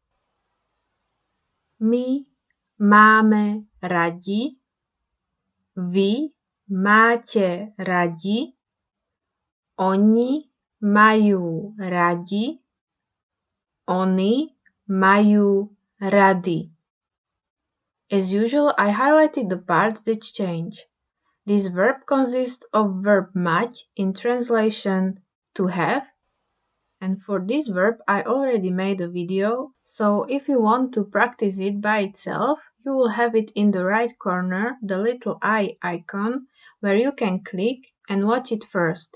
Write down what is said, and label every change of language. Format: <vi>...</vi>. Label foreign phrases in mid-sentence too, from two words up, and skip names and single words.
<sk>My máme radi. Vy máte radi. Oni majú radi. Oni majú rady.</sk> <en>As usual, I highlighted the parts that change. This verb consists of verb mať in translation to have, and for this verb I already made a video, so if you want to practice it by itself, you will have it in the right corner, the little eye icon, where you can click and watch it first.</en>